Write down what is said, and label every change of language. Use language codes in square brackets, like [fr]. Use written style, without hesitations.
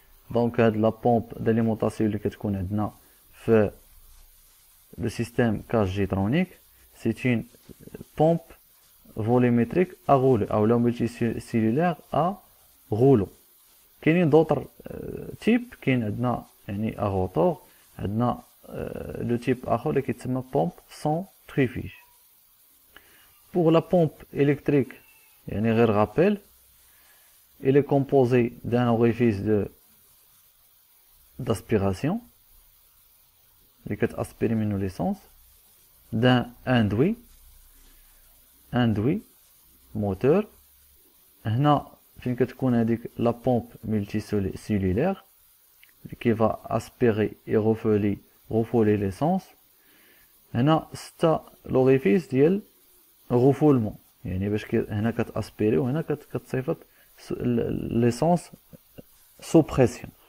[ar] دونك هاد لا بومب داليمونطاسيون اللي كتكون عندنا في لو سيستيم كاج جيترونيك [fr] c'est une pompe volumétrique à rouleau [ar] ou la multicellulaire à rouleau. كاينين [fr] d'autres types [ar] كاين عندنا يعني à rotor عندنا le type آخر اللي كيتسمى [fr] pompe centrifuge. Pour la pompe électrique [ar] يعني غير [fr] rappel il est composé d'un orifice d'aspiration [ar] اللي كتاسبيري منو ليسونس [fr] d'un induit moteur. هنا [ar] فين كتكون هذيك لا بومب ملتي سيلولير [fr] qui va aspirer et refouler l'essence. [ar] هنا 6 لوريفيس ديال غفولمون، يعني باش هنا كتاسبيري وهنا كتصيفط ليسونس سو بريسيون.